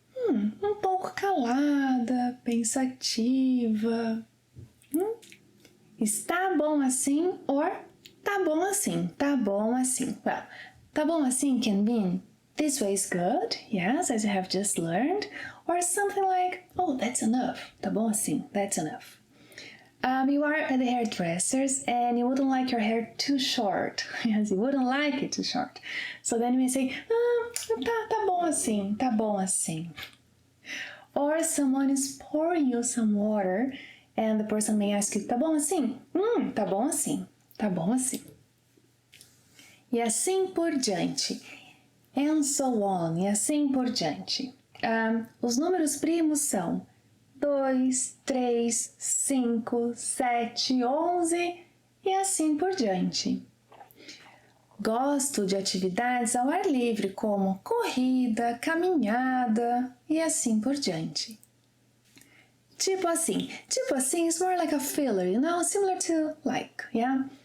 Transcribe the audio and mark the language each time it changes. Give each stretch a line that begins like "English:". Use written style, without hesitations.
Portuguese: Um pouco calada, pensativa. Está bom assim or tá bom assim, tá bom assim.
English: Well, tá bom assim can mean this way is good, yes, as you have just learned, or something like, oh, that's enough. Tá bom assim, that's enough. You are at the hairdresser's and you wouldn't like your hair too short. Yes, you wouldn't like it too short. So then you may say,
Portuguese: tá bom assim, tá bom assim.
English: Or someone is pouring you some water and the person may ask you,
Portuguese: tá bom assim? Tá bom assim, tá bom assim. E assim por diante.
English: And so on,
Portuguese: e assim por diante. Os números primos são 2, 3, 5, 7, 11 e assim por diante. Gosto de atividades ao ar livre, como corrida, caminhada e assim por diante.
English: Tipo assim is more like a filler, you know, similar to like, yeah?